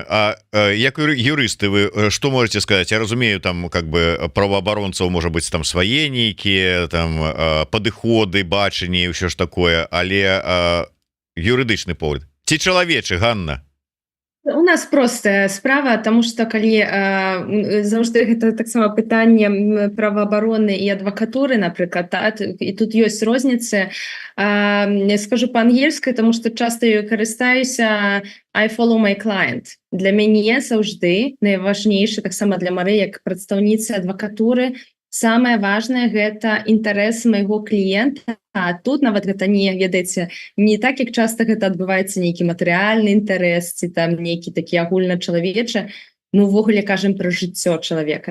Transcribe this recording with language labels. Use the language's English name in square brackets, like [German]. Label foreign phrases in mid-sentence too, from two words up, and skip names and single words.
[Belarusian] А як юрысты вы што можете сказаць? Я разумею, там [Russian] как бы [Belarusian] праваабаронцаў можа быць там свае нейкія там падыходы, бачанні, ўсё ж такое, але юрыдычны погляд ці чалавечы, Ганна? У нас простая справа, тому што калі заўжды гэта таксама пытанне праваабароны і адвакатуры, напрыклад, і тут ёсць розніцы. Скажу па-ангельскай, тому што часта ёй карыстаюся [English] I follow my client. [Belarusian] Для мяне заўжды найважнейшы, таксама для Мары, як прадстаўніцы адвакатуры, самае важнае гэта інтарэс майго кліента. А тут нават гэта не, ведаеце, не так, як часта гэта адбываецца нейкі матэрыяльны інтарэс ці там нейкі такі агульначалавечы, ну увогуле кажам пра жыццё чалавека.